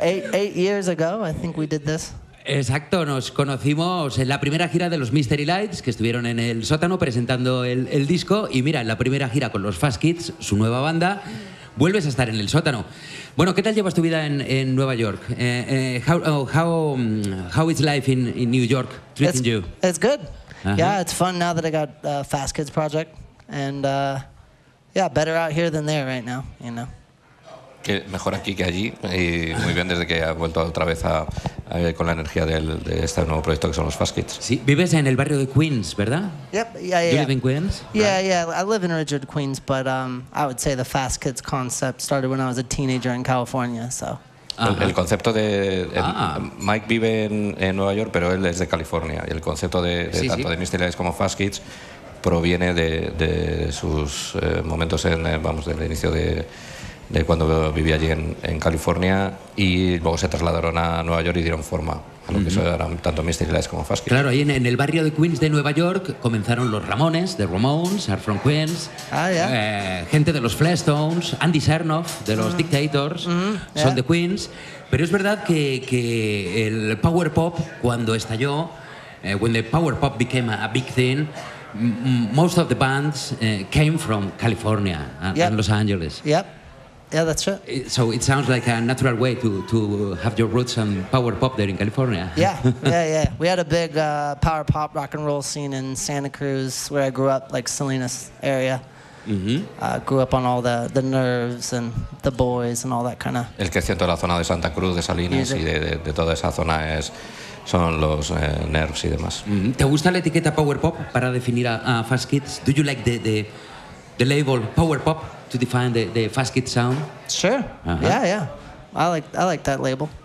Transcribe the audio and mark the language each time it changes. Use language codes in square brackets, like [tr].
[en] Eight years ago, I think we did this. [es] Exacto, nos conocimos en la primera gira de los Mystery Lights, que estuvieron en el sótano presentando el disco. Y mira, en la primera gira con los Fast Kids, su nueva banda, vuelves a estar en el sótano. Bueno, ¿qué tal llevas tu vida en Nueva York? [en] How is life in New York treating it's, you? It's good. Uh-huh. Yeah, it's fun now that I got a Fast Kids project. And better out here than there right now, you know. [es] Que mejor aquí que allí, y muy bien desde que ha vuelto otra vez a con la energía de este nuevo proyecto que son los Fast Kids. Sí, vives en el barrio de Queens, ¿verdad? [en] Yep, yeah. You live in Queens? Yeah, right. Yeah, I live in Richard, Queens, but I would say the Fast Kids concept started when I was a teenager in California, so. [es] Uh-huh. El concepto de... Mike vive en Nueva York, pero él es de California, y el concepto de Mystery Lights como Fast Kids proviene de sus momentos del inicio de cuando vivía allí en California, y luego se trasladaron a Nueva York y dieron forma a lo uh-huh. que eran tanto Mystery Lights como Fast Kids. Claro, ahí en el barrio de Queens de Nueva York comenzaron los Ramones, The Ramones, Are From Queens, gente de los Flintstones, Andy Sarnoff de los uh-huh. [en] Dictators, uh-huh. [es] son de Queens, pero es verdad que el power pop, cuando estalló, [en] when the power pop became a big thing, most of the bands came from California and Los Angeles. Yep. Yeah, that's true. So it sounds like a natural way to have your roots in power pop there in California. Yeah. We had a big power pop rock and roll scene in Santa Cruz, where I grew up, like Salinas area. Mm-hmm. Grew up on all the Nerves and the Boys and all that kind of. [es] El crecimiento de la zona de Santa Cruz, de Salinas, y de toda esa zona es son los Nerves y demás. ¿Te gusta la etiqueta Power Pop para definir a Fast Kids? [en] Do you like the label Power Pop to define the Fast Kids sound? Sure. Uh-huh. Yeah, yeah. I like that label.